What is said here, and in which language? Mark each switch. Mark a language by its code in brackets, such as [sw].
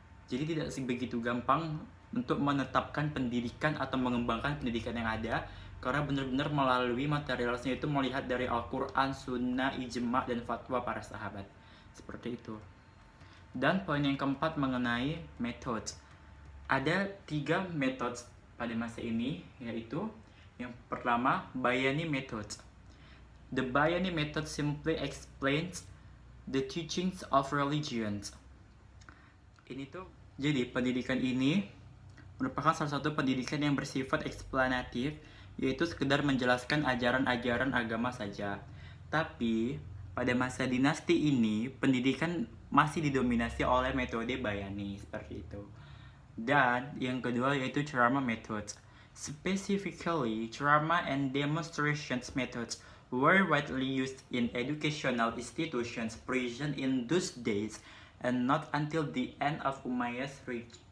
[id] Jadi tidak begitu gampang untuk menetapkan pendidikan atau mengembangkan pendidikan yang ada, karena benar-benar melalui materialnya itu melihat dari Al-Quran, Sunnah, Ijma, dan fatwa para sahabat. Seperti itu. Dan poin yang keempat mengenai metode. Ada 3 metode pada masa ini, yaitu yang pertama, Bayani method. [en] The Bayani method simply explains the teachings of religions. [id] Ini tuh, jadi pendidikan ini merupakan salah satu pendidikan yang bersifat eksplanatif, yaitu sekedar menjelaskan ajaran-ajaran agama saja. Tapi pada masa dinasti ini, pendidikan masih didominasi oleh metode Bayani seperti itu. Dan yang kedua yaitu ceramah methods. [en] Specifically, ceramah and demonstrations methods were widely used in educational institutions present in those days and not until the end of Umayyad's reign.